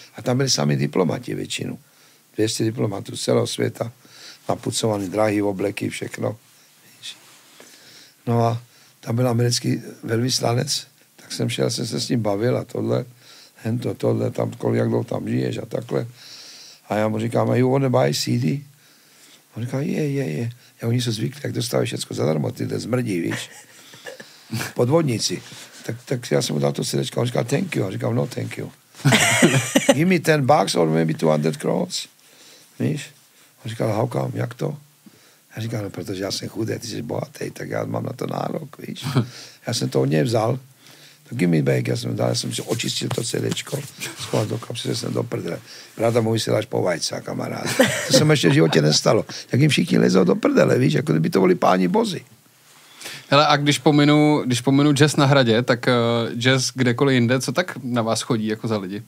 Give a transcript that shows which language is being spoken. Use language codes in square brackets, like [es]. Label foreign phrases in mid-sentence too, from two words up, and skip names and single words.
[cs] A tam byli sami diplomati většinu. 200 diplomatů z celého světa, napucovaný drahý obleky, všechno. No a tam byl americký velvyslanec, tak jsem šel, jsem se s ním bavil a tohle, tohle, tam, jak dlouho tam žiješ a takhle. A já mu říkám, [en] you wanna buy CD? [cs] On říká, je. A oni jsou zvyklí, jak dostávají všechno zadarmo, tyhle zmrdí, víš. Podvodníci. Tak já jsem mu dal to srdečko, on říkal, [en] thank you. [cs] A říkám, no, [en] thank you. Give me $10 or maybe 200 crowns. [cs] Víš? On říkal, [en] how come, [cs] jak to? Já říkám, no, protože já jsem chudý, ty jsi bohatý, tak já mám na to nárok, víš? Já jsem to od něj vzal, [en] to give me back, [cs] já jsem si očistil to CDčko, schoval do kapsy, jsem do prdele. Ráda mu vysíláš po vajce, kamarád. To se mi ještě v životě nestalo. Jak jim všichni lezou do prdele, víš, jako kdyby to byli páni bozy. Hele, a když pominu jazz na hradě, tak jazz kdekoliv jinde, co tak na vás chodí jako za lidi?